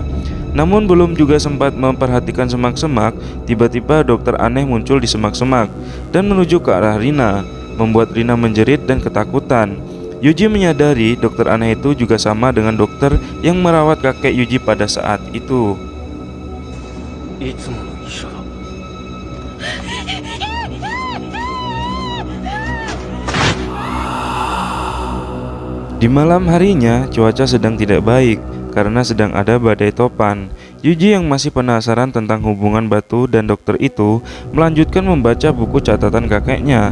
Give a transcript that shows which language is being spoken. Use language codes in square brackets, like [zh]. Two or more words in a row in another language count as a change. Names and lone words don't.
[id] Namun belum juga sempat memperhatikan semak-semak, tiba-tiba dokter aneh muncul di semak-semak dan menuju ke arah Rina, membuat Rina menjerit dan ketakutan. Yuji menyadari dokter aneh itu juga sama dengan dokter yang merawat kakek Yuji pada saat itu. [ja] いつもの医者だ。 [id] Di malam harinya, cuaca sedang tidak baik karena sedang ada badai topan. Yuji yang masih penasaran tentang hubungan batu dan dokter itu melanjutkan membaca buku catatan kakeknya.